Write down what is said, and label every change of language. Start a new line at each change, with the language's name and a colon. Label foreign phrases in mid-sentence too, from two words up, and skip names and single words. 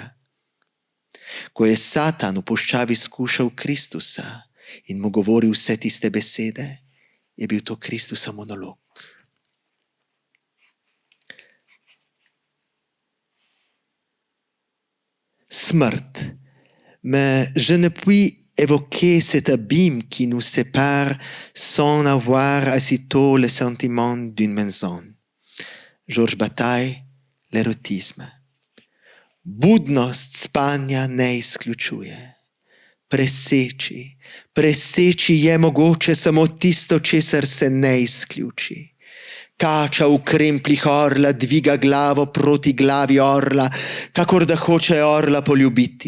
Slovenian: Ko je Satan v puščavi skušal Kristusa in mu govoril vse tiste besede, je bil to Kristusa monolog. Smrt.
French: Mais je ne puis évoquer cet abîme qui nous sépare sans avoir aussitôt le sentiment d'une maison. Georges Bataille, l'érotisme.
Slovenian: Budnost spanja ne izključuje. Preseči je mogoče samo tisto, česar se ne izključi. Kača v krempljih orla dviga glavo proti glavi orla, kakor da hoče orla poljubiti.